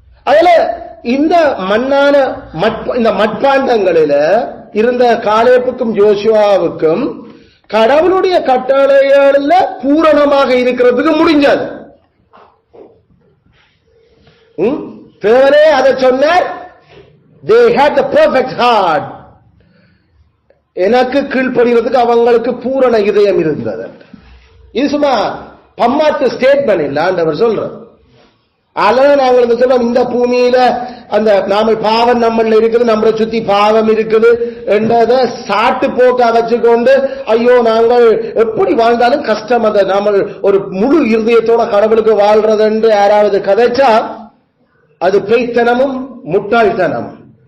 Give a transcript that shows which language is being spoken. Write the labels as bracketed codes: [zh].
[ta] அதுல இந்த மண்ணான இந்த மட்பாண்டங்களில இருந்த காலேப்புக்கும் ஜோஷுவாவுக்கும் கடவுளுடைய கட்டளைகள்ல பூரணமாக இருக்கிறதுக்கு முடிஞ்சது. தேவரே அதை சொன்னார், [en] they had the perfect heart. [ta] எனக்கு கீழ்ப்படுகிறதுக்கு அவங்களுக்கு பூரண இதயம் இருந்தது. இது சும்மா பம்மாத்து ஸ்டேட்மெண்ட் இல்ல, ஆண்டவர் சொல்ற. அதனால நாங்கள் சொல்றோம், இந்த பூமியில அந்த நாம பாவம் நம்மள இருக்குது, நம்மளை சுத்தி பாவம் இருக்குது என்றதை சாட்டு போக்க வச்சுக்கொண்டு ஐயோ நாங்கள் எப்படி வாழ்ந்தாலும் கஷ்டம், அதை நாம ஒரு முழு இருதயத்தோட கடவுளுக்கு வாழ்றது என்று யாராவது கதைச்சா அது பேய்த்தனமும் முட்டாள்தனமும்.